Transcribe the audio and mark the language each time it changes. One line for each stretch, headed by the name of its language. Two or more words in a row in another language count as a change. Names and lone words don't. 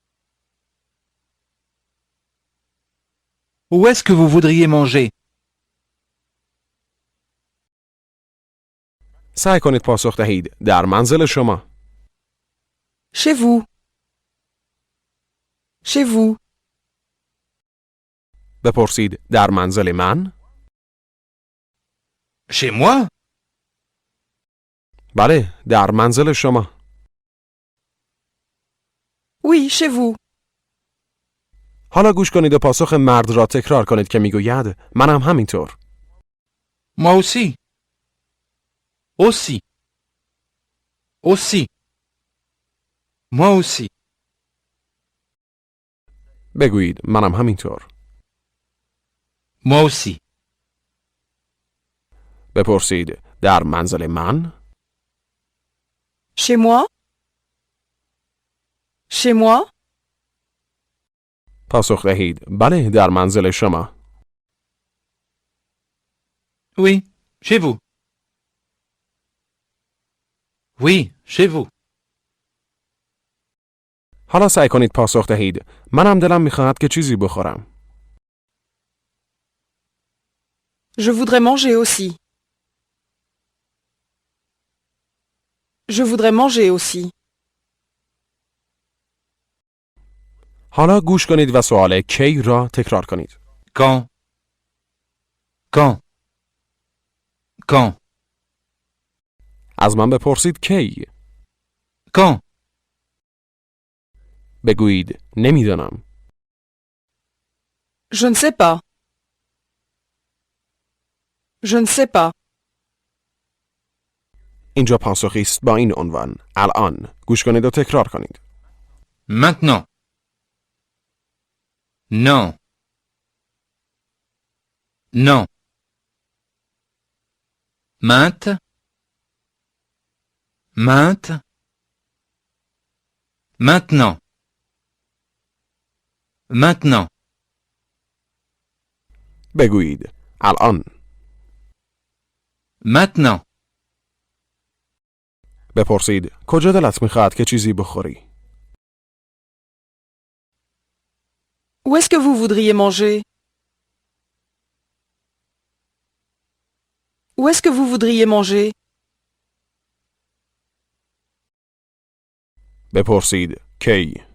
French: Où est-ce que vous voudriez manger?
Persian: سعی کنید پاسخ دهید در منزل شما.
French: Chez vous. Chez vous.
Persian: بپرسید در منزل من؟
French: Chez moi?
Persian: بله، در منزل شما.
French: Oui, chez vous.
Persian: حالا گوش کنید و پاسخ مرد را تکرار کنید که میگوید منم همینطور.
French: Moi aussi. Aussi. Aussi. Moi aussi.
Persian: بگویید منم همینطور.
French: Moi aussi.
Persian: بپرسید در منزل من؟
French: Chez moi. Chez moi.
Persian: پاسخ دهید بله، در منزل شما.
French: Oui, chez vous. Oui, chez vous.
Persian: حالا سعی کنید پاسخ دهید منم دلم میخواهد که چیزی بخورم.
French: Je voudrais manger aussi. Je voudrais manger aussi.
Persian: حالا گوش کنید و سوال کی را تکرار کنید.
French: Quand? Quand? Quand?
Persian: از من بپرسید کی.
French: Quand?
Persian: بگویید نمیدانم.
French: Je ne sais pas. Je ne sais pas.
Persian: اینجا پاسخی است با این عنوان الان. گوش کنید و تکرار کنید.
French: Maintenant. Non. Non. Mainte. Mainte. Maintenant. Maintenant.
Persian: بگویید الان.
French: Maintenant.
Persian: بپرسید کجا دلت میخواهد که چیزی بخوری؟
French: Où est-ce que vous voudriez manger? Où est-ce que vous voudriez manger?
Persian: بپرسید کی.